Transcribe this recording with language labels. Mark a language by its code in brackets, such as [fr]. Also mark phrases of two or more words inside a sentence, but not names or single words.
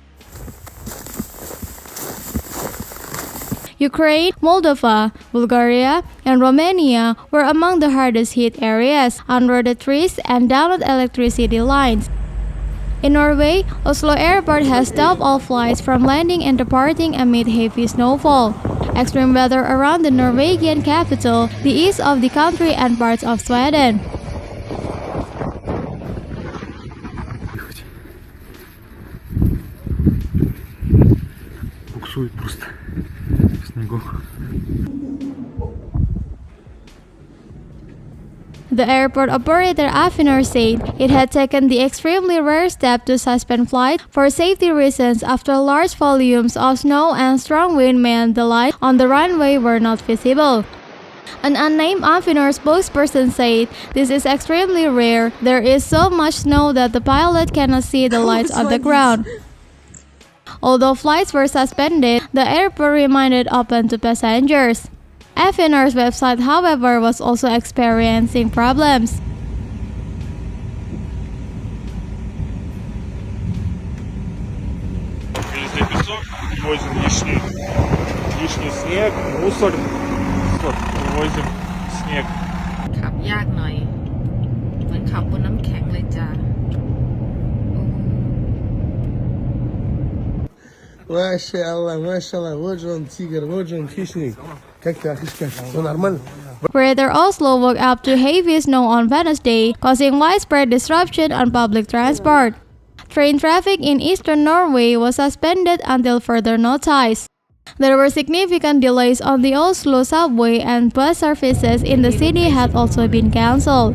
[en] Ukraine, Moldova, Bulgaria, and Romania were among the hardest hit areas, under the trees and downed electricity lines. In Norway, Oslo Airport has stopped all flights from landing and departing amid heavy snowfall. Extreme weather around the Norwegian capital, the east of the country, and parts of Sweden. [ru] Буксует просто снегу. [en] The airport operator Avinor said it had taken the extremely rare step to suspend flights for safety reasons after large volumes of snow and strong wind meant the lights on the runway were not visible. An unnamed Avinor spokesperson said, "This is extremely rare. There is so much snow that the pilot cannot see the lights on the ground." Although flights were suspended, the airport remained open to passengers. Avinor's website, however, was also experiencing problems. [ru] Везде песок, возим лишний снег, мусор, вывозим снег. [th] ขับยากหน่อยเหมือนขับบนน้ำแข็งเลยจ้า [ru] Машаллах, вот же он тигр, вот же он хищник. Как ты, Ахишка? Все нормально? [en] Greater Oslo woke up to heavy snow on Wednesday, causing widespread disruption on public transport. Train traffic in eastern Norway was suspended until further notice. There were significant delays on the Oslo subway, and bus services in the city had also been cancelled.